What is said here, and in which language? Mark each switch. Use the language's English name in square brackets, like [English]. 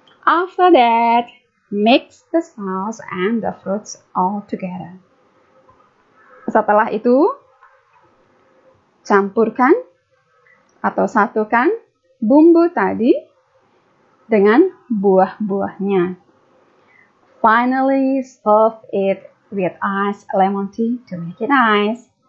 [English] After that, mix the sauce and the fruits all together. [Indonesian] Setelah itu, campurkan atau satukan bumbu tadi dengan buah-buahnya. [English] Finally, serve it with iced lemon tea to make it nice.